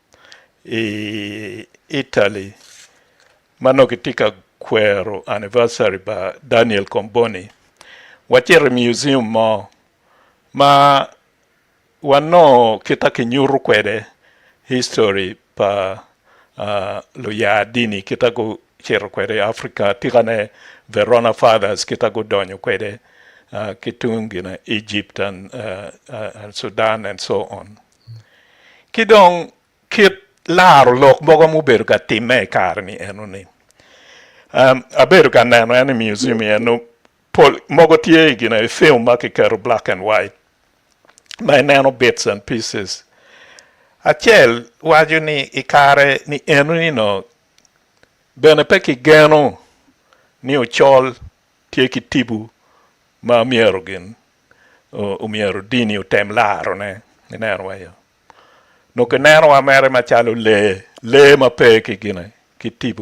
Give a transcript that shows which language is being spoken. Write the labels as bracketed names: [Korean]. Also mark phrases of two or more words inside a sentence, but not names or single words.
[Alur] Italy manokitika kwero anniversary ba Daniel Comboni wachero museum mo ma wano kita kinyuru kwede history pa lo ya dini kita go chero kwede Africa tigane Verona fathers kita godonyo kwede kitung gina [English] Egypt and Sudan and so on. [Alur] Kidong kit laro lok mogo muberu ka time karni enuni. Aberu ka neno eni museum enu mogo tie gina film makikero [English] black and white. My nano bits and pieces. [Alur] Achel waju ni ikare ni enuni no bene peki geno ni uchol tie kitibu ma miero gin umiero dini utem laro ne neno wayo. No ke neno wa mere machalo le ma peki gina kitibu.